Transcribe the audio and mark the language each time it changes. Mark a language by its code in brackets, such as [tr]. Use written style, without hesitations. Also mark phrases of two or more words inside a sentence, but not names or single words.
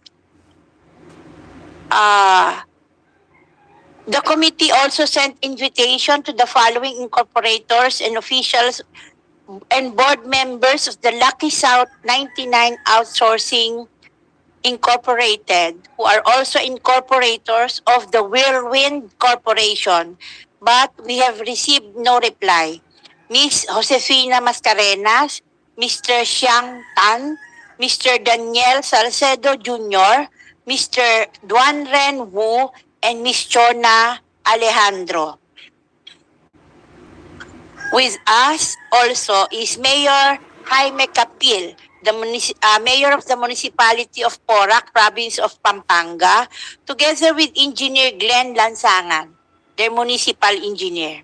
[en] The committee also sent invitation to the following incorporators and officials and board members of the Lucky South 99 Outsourcing Incorporated, who are also incorporators of the Whirlwind Corporation, but we have received no reply. Ms. Josefina Mascarenas, Mr. Xiang Tan, Mr. Daniel Salcedo Jr., Mr. Duanren Wu, and Ms. Chona Alejandro. With us also is Mayor Jaime Capil, the Mayor of the Municipality of Porac, Province of Pampanga, together with Engineer Glenn Lansangan, their municipal engineer.